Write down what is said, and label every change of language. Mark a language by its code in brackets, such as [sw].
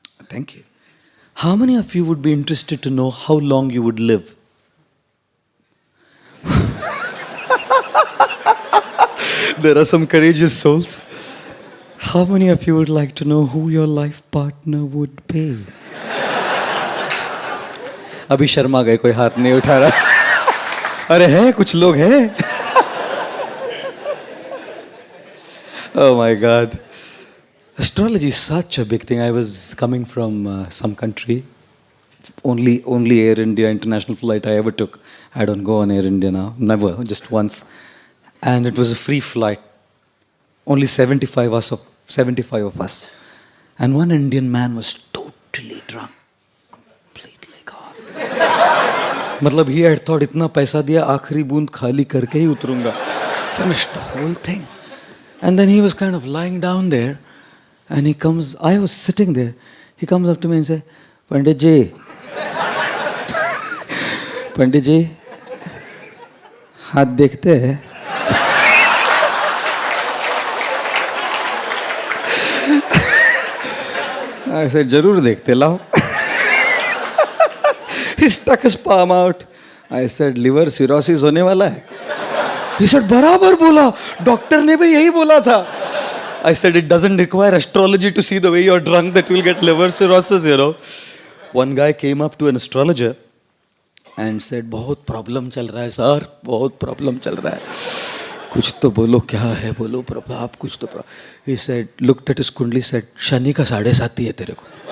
[en] Thank you. How many of you would be interested to know how long you would live? There are some courageous souls. How many of you would like to know who your life partner would be? [hi] अभी शर्मा गए, कोई हाथ नहीं उठा रहा. अरे हैं कुछ लोग हैं. [en] Oh my God. Astrology is such a big thing. I was coming from some country. Only Air India international flight I ever took. I don't go on Air India now. Never, just once. And it was a free flight. Only 75 of us. And one Indian man was totally drunk. Completely gone. [hi] मतलब [en] he had thought [hi] इतना पैसा दिया आखिरी बूंद खाली करके ही उतरूंगा. [en] Finished the whole thing. And then he was kind of lying down there. And he comes, I was sitting there. He comes up to me and says, Pandit ji, Pandit ji, [hi] हाथ देखते हैं? [en] I said, [hi] जरूर देखते लाओ. [en] He stuck his palm out. I said, liver cirrhosis [hi] होने वाला है. [en] He said, [hi] बराबर बोला. डॉक्टर ने भी यही बोला था. [en] I said, it doesn't require astrology to see the way you're drunk that you'll get liver cirrhosis, you know. One guy came up to an astrologer and said, [hi] बहुत problem चल रहा है सर, बहुत प्रॉब्लम चल रहा है. कुछ तो बोलो, क्या है बोलो प्रॉब्लम, आप कुछ तो problem. [en] He said, looked at his kundli, said, [hi] शनि का 7.5 है तेरे को.